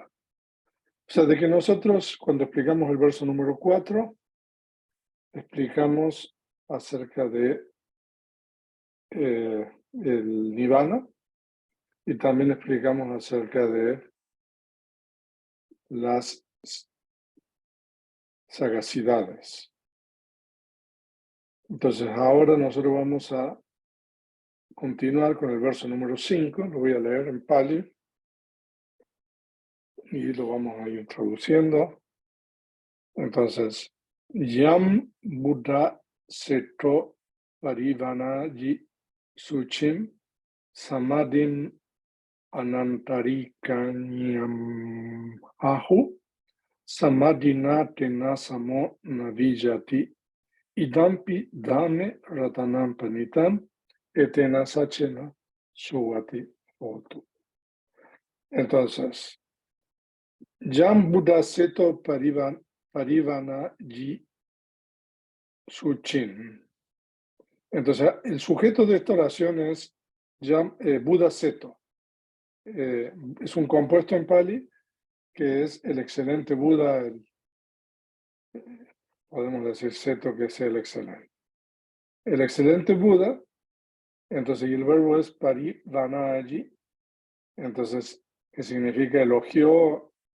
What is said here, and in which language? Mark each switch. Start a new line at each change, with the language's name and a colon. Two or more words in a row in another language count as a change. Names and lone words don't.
Spanish: O sea, de que nosotros, cuando explicamos el verso número 4, explicamos acerca de el Nirvana y también explicamos acerca de las sagacidades. Entonces, ahora nosotros vamos a continuar con el verso número 5, lo voy a leer en Pali y lo vamos a ir traduciendo. Entonces,
Pali: Yam Buddha Seto Parivana Ji Suchim Samadhin Anantarikanyam Ahu Samadhina Tena Samo Navijati Idampi Dame Ratanam Panitam Etena Sachena Sugati Otu. Entonces, Yam Buddha Seto Parivana Ji Suchin.
Spanish: Entonces, el sujeto de esta oración es
Pali: Buddha Seto.
Spanish: Es un compuesto en Pali que es el excelente Buda, podemos decir Seto, que es el excelente. El excelente Buda, entonces, y el verbo es parivanaji, entonces, que significa elogió.